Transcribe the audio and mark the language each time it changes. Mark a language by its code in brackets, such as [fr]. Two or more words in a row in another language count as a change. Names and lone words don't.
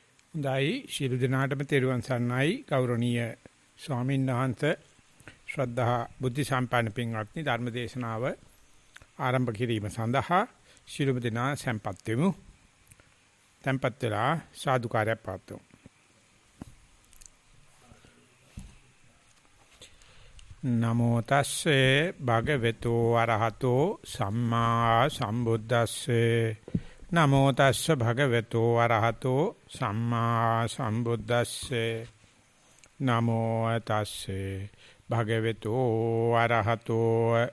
[si] හොඳයි ශිරු දිනාටම තෙරුවන් සරණයි ගෞරවනීය ස්වාමීන් වහන්සේ ශ්‍රද්ධා බුද්ධ සම්පන්න පින්වත්නි ධර්ම දේශනාව ආරම්භ කිරීම සඳහා ශිරු දිනා සම්පත් වෙමු. tempත් වෙලා සාදුකාරය පාත්තු. [pi] නමෝ තස්සේ භගවතු අරහතෝ සම්මා සම්බුද්දස්සේ නමෝ තස්ස භගවතු අරහතෝ සම්මා සම්බුද්දස්සේ නමෝ තස්සේ භගවතු අරහතෝ